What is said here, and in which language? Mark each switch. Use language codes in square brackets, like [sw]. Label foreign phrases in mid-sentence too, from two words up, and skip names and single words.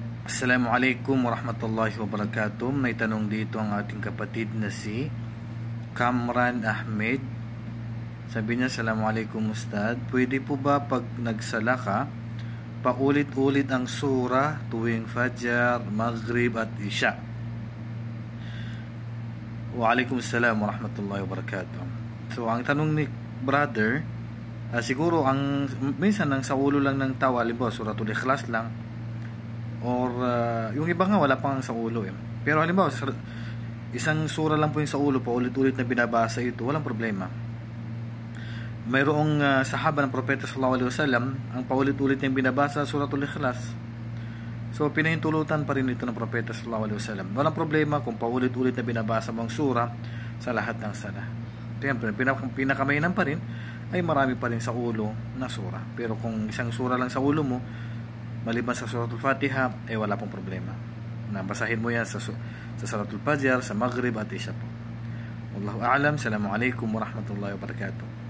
[ar] السلام عليكم ورحمة الله وبركاته. [tl] May tanong dito ang ating kapatid na si Kamran Ahmed. Sabi niya, [ar] السلام عليكم أستاذ, [tl] pwede po ba pag nagsala ka, paulit-ulit ang surah tuwing Fajr, Maghrib at Isya? [ar] وعليكم السلام ورحمة الله وبركاته. [tl] So ang tanong ni brother, siguro minsan ang sa ulo lang ng tao, halimbawa Suratul Ikhlas lang, or yung iba nga wala pang sa ulo Pero halimbawa isang sura lang po yung sa ulo, paulit-ulit na binabasa ito, walang problema. Mayroong sahaba ng propeta [ar] صلى الله عليه وسلم, [tl] ang paulit-ulit niyang binabasa Suratul Ikhlas. So pinahintulutan pa rin ito ng propeta [ar] صلى الله عليه وسلم. [tl] Walang problema kung paulit-ulit na binabasa mong sura sa lahat ng sala. Siyempre, pinakamainam pa rin ay marami pa rin sa ulo na sura. Pero kung isang sura lang sa ulo mo, maliban sa Suratul Fatiha, wala pong problema. Nabasahin mo yan sa Suratul Fajr, sa Maghrib at Isya po. [ar] والله أعلم. السلام عليكم ورحمة الله وبركاته.